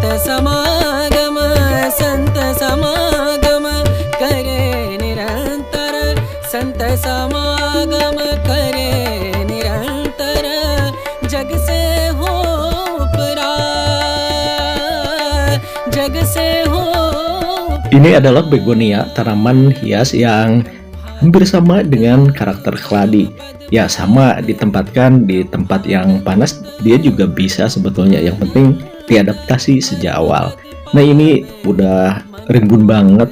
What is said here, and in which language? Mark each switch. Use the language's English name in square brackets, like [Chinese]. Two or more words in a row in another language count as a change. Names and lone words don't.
[Hindi] समागम संत समागम करे निरंतर संत समागम करे निरंतर जग से हो परा जग से हो [Indonesian] Ini adalah begonia, tanaman hias yang hampir sama dengan karakter keladi. Ya, sama ditempatkan di tempat yang panas, dia juga bisa sebetulnya. Yang penting diadaptasi sejak awal. Nah, ini udah rimbun banget.